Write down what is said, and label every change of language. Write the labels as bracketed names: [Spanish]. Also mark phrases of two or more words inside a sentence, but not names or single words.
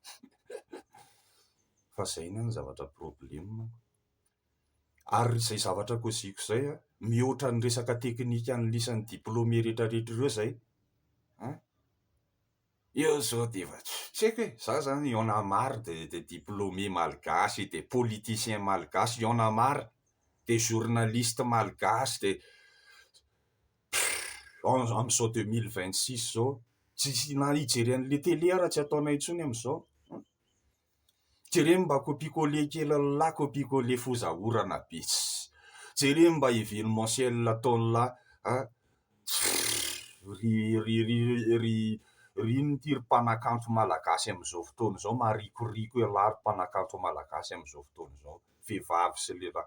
[Malagasy] Fa zay ny zavatra problemako. Ary izay zavatra koziko izay mihoatra ny resaka teknika ny lisan'ny diplôme rehetrarehetra ireo zay. Eo zao dia tsy haiko hoe za zany [French] y en a marre de diplômé malgasy, de politicien malgasy, y en a marre de journaliste malgasy, [Malagasy] de amin'izao 2026 zao tsy na hijery an'le télé raha tsy ataonay intsony amin'izao. Jereo mba copier-coller kely lahy, copier-coller fozaorana bitsy. Jereo mba événementiel ataon'la ry mpanakanto malagasy amin'izao fotoana izao, maharikoriko ialahy mpanakanto malagasy amin'izao fotoana izao, vehivavy sy lehilahy.